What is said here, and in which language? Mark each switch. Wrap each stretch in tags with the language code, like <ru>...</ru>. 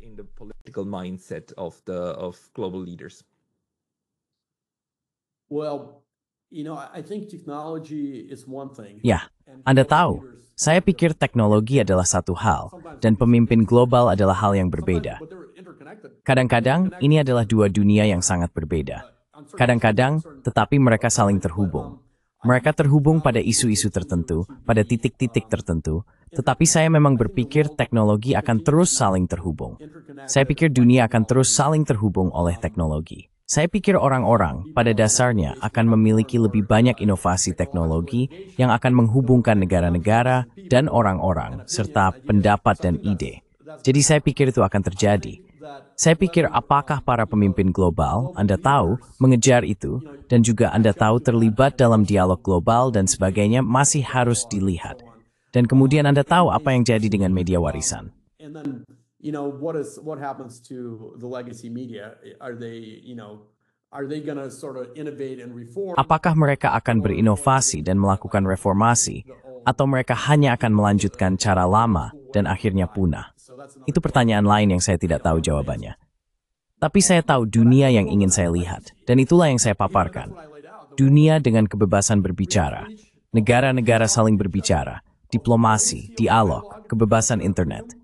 <en>In the political mindset of global leaders. Well, I think technology is one thing.</en> <id>Ya, Anda tahu, saya pikir teknologi adalah satu hal, dan pemimpin global adalah hal yang berbeda. Kadang-kadang, ini adalah dua dunia yang sangat berbeda. Kadang-kadang, tetapi mereka saling terhubung. Mereka terhubung pada isu-isu tertentu, pada titik-titik tertentu, tetapi saya memang berpikir teknologi akan terus saling terhubung. Saya pikir dunia akan terus saling terhubung oleh teknologi. Saya pikir orang-orang, pada dasarnya, akan memiliki lebih banyak inovasi teknologi yang akan menghubungkan negara-negara dan orang-orang, serta pendapat dan ide. Jadi saya pikir itu akan terjadi. Saya pikir apakah para pemimpin global, Anda tahu, mengejar itu, dan juga Anda tahu terlibat dalam dialog global dan sebagainya masih harus dilihat. Dan kemudian Anda tahu apa yang jadi dengan media warisan.</id> <en>What happens to the legacy media? Are they going to sort of innovate and reform?</en> <id>Apakah mereka akan berinovasi dan melakukan reformasi, atau mereka hanya akan melanjutkan cara lama dan akhirnya punah? Itu pertanyaan lain yang saya tidak tahu jawabannya. Tapi saya tahu dunia yang ingin saya lihat, dan itulah yang saya paparkan. Dunia dengan kebebasan berbicara, negara-negara saling berbicara, diplomasi, dialog, kebebasan internet.</id>